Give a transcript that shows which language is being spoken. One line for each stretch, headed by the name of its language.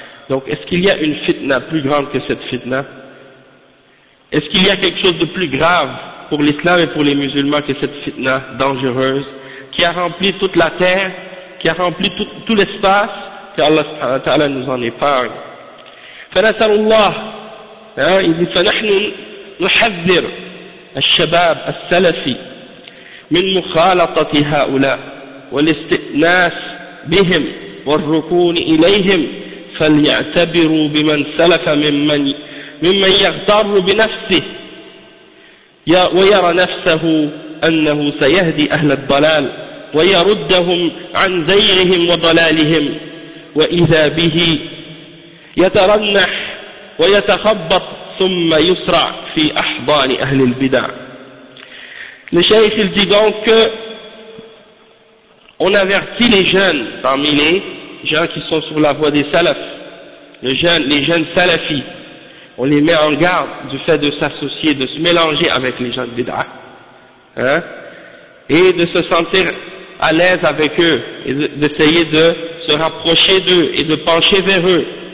French: Donc est-ce qu'il y a une fitna plus grande que cette fitna? Est-ce qu'il y a quelque chose de plus grave pour l'islam et pour les musulmans que cette fitna dangereuse qui a rempli toute la terre, qui a rempli tout l'espace, que Allah subhanahu wa ta'ala nous en épargne.
Arabic: Fanasalullah,
French: hein, il dit,
Arabic: فَنَحْنُ نُحَذِّرُ الشَّبَابَ السَّلَفِي مِنْ مُخَالَطَةِ هَؤُلَاء وَالِاسْتِئْنَاسِ بِهِمْ وَالرُّكُونِ إِلَيْهِمْ فَلْيَعْتَبِرُوا بِمَنْ سَلَفَ ممن يغتر بنفسه ويرى نفسه أنه سيهدي أهل الضلال ويردهم عن زيغهم وضلالهم وإذا به يترنح ويتخبط ثم يسرع في أحضان أهل البدع.
French: Le Cheikh il dit donc que on avertit les jeunes parmi les gens qui sont sur la voie des salafs, les jeunes salafis, on les met en garde du fait de s'associer, de se mélanger avec les gens de bid'ah, hein, et de se sentir à l'aise avec eux, et d'essayer de se rapprocher d'eux et de pencher vers eux.